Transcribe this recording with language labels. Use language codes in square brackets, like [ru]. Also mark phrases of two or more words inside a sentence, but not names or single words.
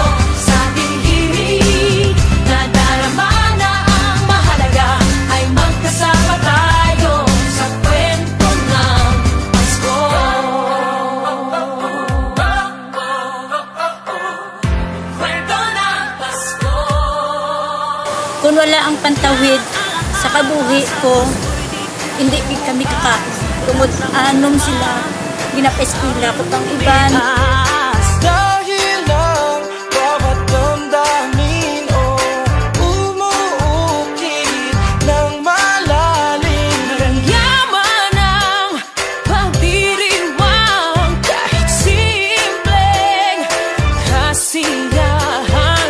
[tl] Sa dilimig, nadarama na ang mahalaga, ay magkasama tayo sa kwento ng Pasko. Kwento ng Pasko. [hil] Kung wala ang Pantawid sa kabuhi ko, [tl] hindi kami kakain. [hil] Tungod anom sila, ginapa-eskwela ko pang iban. [tl] Dahil ang bawat damdamin umuukit ng malalim. Yaman ang pagdiriwang, kahit simpleng kasiyahan.